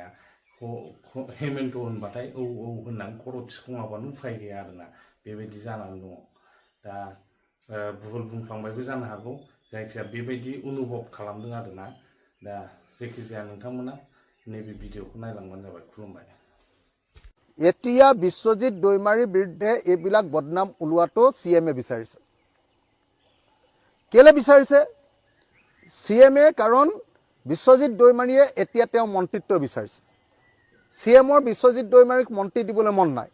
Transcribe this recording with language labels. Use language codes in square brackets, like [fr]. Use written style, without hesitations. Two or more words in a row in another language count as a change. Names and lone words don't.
[brx] हेमेन्ट होनबाथाय औ होननानै खर' थिखङाबानो उफाय गैया आरोना। बेबायदि जानानै दङ। दा भुल बुंफ्लांबायबो जानो हागौ जायखिया बेबायदि अनुभब खालामदों आरोना। दा जायखिजाया नोंथांमोना नैबे भिडिअखौ नायलांबानो जाबाय। खुलुमबाय। [as] এতিয়া বিশ্বজিৎ দৈমাৰীৰ বিৰুদ্ধে এইবিলাক বদনাম ওলোৱাটো CM বিচাৰিছে। কেলে বিচাৰিছে CM? কাৰণ বিশ্বজিৎ দৈমাৰীয়ে এতিয়া তেওঁ মন্ত্ৰিত্ব বিচাৰিছে। CMৰ বিশ্বজিৎ দৈমাৰীক মন্ত্ৰী দিবলৈ মন নাই।